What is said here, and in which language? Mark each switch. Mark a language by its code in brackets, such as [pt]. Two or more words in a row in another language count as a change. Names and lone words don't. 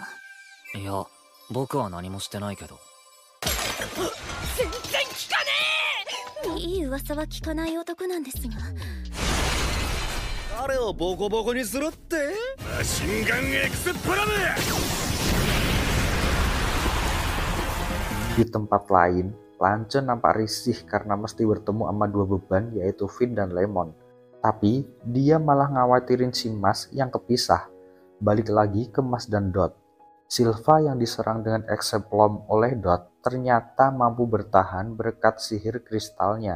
[ja] いや、僕は何もしてないけど。全然聞かねいい噂は聞かない男なんですが。彼をボコボコにするって。マシンガンエクスプラム。 [id] Di tempat lain, Lance nampak risih karena mesti bertemu sama dua beban yaitu Vin dan Lemon. Tapi dia malah ngawatirin si Mas yang kepisah. Balik lagi ke Mas dan Dot. Silva yang diserang dengan Exeplom oleh Dot ternyata mampu bertahan berkat sihir kristalnya.